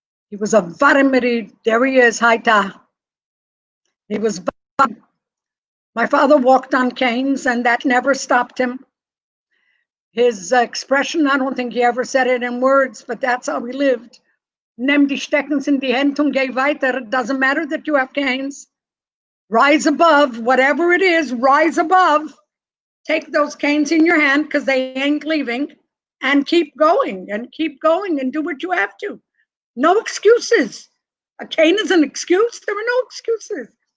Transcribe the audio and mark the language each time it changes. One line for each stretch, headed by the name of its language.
English: He was a Varimiri, there he is, Haita. He was, my father walked on canes and that never stopped him. His expression, I don't think he ever said it in words, but that's how he lived.
German: Nimm die Steckens in die Hände und geh weiter.
English: It doesn't matter that you have canes. Rise above, whatever it is, rise above. Take those canes in your hand because they ain't leaving and keep going and do what you have to. No excuses. A cane is an excuse. There are no excuses.